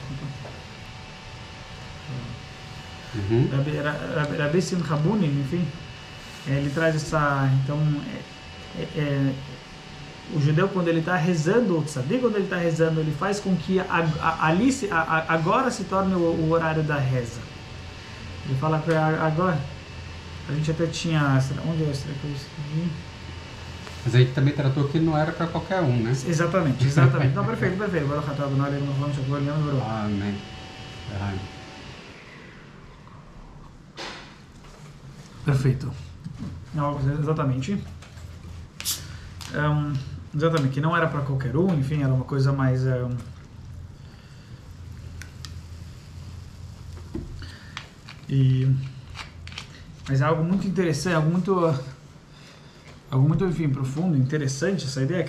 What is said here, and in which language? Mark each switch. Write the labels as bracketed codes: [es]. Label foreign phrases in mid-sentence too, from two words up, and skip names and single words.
[pt] Rabi Simcha Bunim, enfim, ele traz essa, então, o judeu, quando ele está rezando, o tzadik, quando ele está rezando, ele faz com que agora se torne o horário da reza. Ele fala que agora, a gente até tinha, onde é essa coisa? Mas a gente também tratou que não era para qualquer um, né? Exatamente. Não, perfeito. [he] ברוך אתה אדוני אלוהינו מלך העולם שהכל נהיה בדברו. [pt] Amém. Perfeito. Não, exatamente. Exatamente, que não era para qualquer um, enfim, era uma coisa mais... Mas é algo muito interessante, algo muito, enfim, profundo, interessante essa ideia.